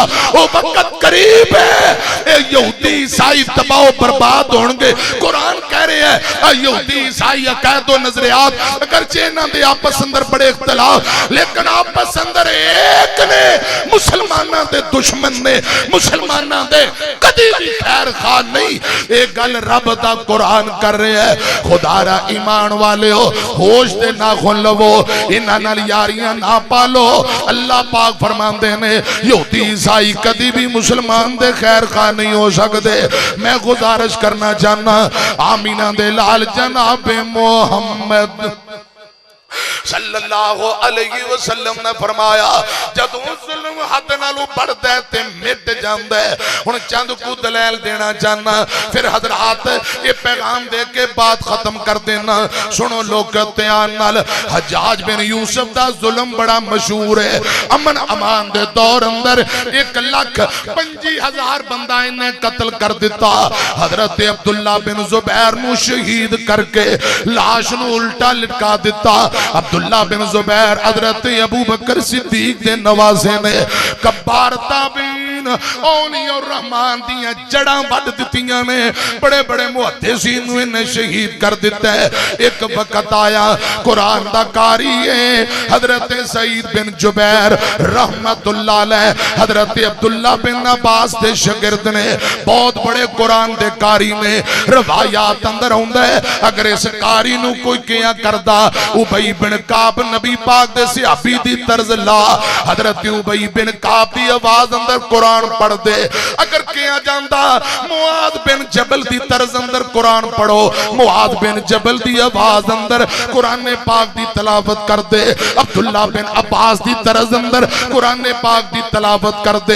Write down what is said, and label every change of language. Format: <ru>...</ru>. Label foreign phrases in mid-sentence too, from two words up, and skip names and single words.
<pa>وہ وقت قریب ہے اے یہودی عیسائی تباہ و برباد ہونگے۔ قرآن کہہ رہے ہیں یہودی عیسائی عقائد و نظریات اگرچہ انہاں دے آپس اندر بڑے اختلاف لیکن آپس اندر ایک نے مسلمانہ دے دشمن نے مسلمانہ دے کدی بھی خیر خواہ نہیں۔ ایک گل رب دا قرآن کر رہے ہیں خدا را ایمان والے ہو ہوش دے ناخن لو انہاں نال یاریاں نہ پالو۔ اللہ پاک فرماندے نے یہودی عیسائی کدی بھی مسلمان دے خیر خواہ نہیں ہو سکتے۔ میں گزارش کرنا چاہنا آمینہ دے لال جناب محمد صلی اللہ علیہ وسلم نے فرمایا جدوں ظلم حد نالوں بڑھدا ہے تے مٹ جاندا ہے۔ ہن چند کو دلیل دینا چاہنا پھر حضرات یہ پیغام دے کے بات ختم کر دینا۔ سنو لوگ دھیان نال حجاج بن یوسف دا ظلم بڑا مشہور ہے۔ امن امان دے دور اندر 1,25,000 بندہ انہیں قتل کر دیتا۔ حضرت عبداللہ بن زبیر نو شہید کر کے لاش نو الٹا لٹکا دیتا۔ عبداللہ بن زبیر حضرت ابو بکر صدیق دے نوازے نے کبار تابعین اولیاء الرحمن دیاں جڑاں بڑھ دیتیاں نے بڑے بڑے محدثین انہیں شہید کر دیتا ہے۔ ایک وقت آیا قرآن دا قاری ہے حضرت سعید بن جبیر رحمت اللہ علیہ حضرت عبداللہ بن عباس دے شگرد نے بہت بڑے قرآن دے قاری نے روایات اندر ہوندہ ہے اگر اس قاری نو کوئی کیا کردہ ابئی بن کعب نبی پاک دے صحابی دی طرز لا حضرت ابئی بن کعب دی آواز اندر قرآن پڑھ دے. اگر کیا جاندا معاذ بن جبل دی طرز اندر قرآن پڑھو، معاذ بن جبل دی آواز اندر قرآن پاک دی تلاوت کر دے. عبداللہ بن عباس دی طرز اندر قرآن پاک دی تلاوت کر دے.</pa>